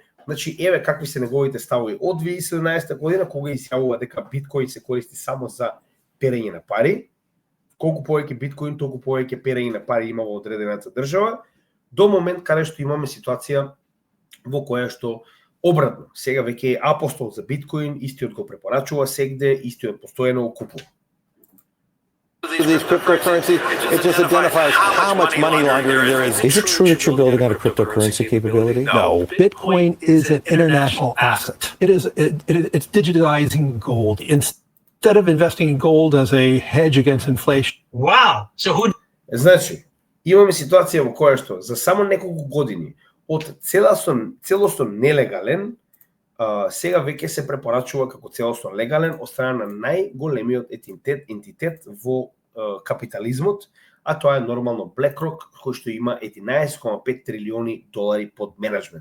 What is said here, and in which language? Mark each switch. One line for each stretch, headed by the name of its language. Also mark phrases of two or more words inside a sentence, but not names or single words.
Macedonian: Значи, еве какви се неговите ставови од 2017 година, кога изјавува дека биткоин се користи само за перење на пари. Колку повеќе биткоин, толку повеќе перење на пари има во одредената држава, до момент каде што имаме ситуација во која што обратно, сега веќе е апостол за биткоин, истиот го препорачува сегде, истиот постојано го купува.
English: These cryptocurrencies, it just identifies how much money laundering there is. Is it true that you're building out a cryptocurrency capability? No. Bitcoin is an international asset. It's digitizing gold. Instead of investing in gold as a hedge against inflation. Wow! So who?
Macedonian: Значи, имаме ситуација во која што за само неколку години од целосно нелегален, сега веќе се препорачува како целосно легален од страна на најголемиот ентитет во капитализмот, а тоа е нормално BlackRock, кој што има 11,5 трилиони долари под менеджмент.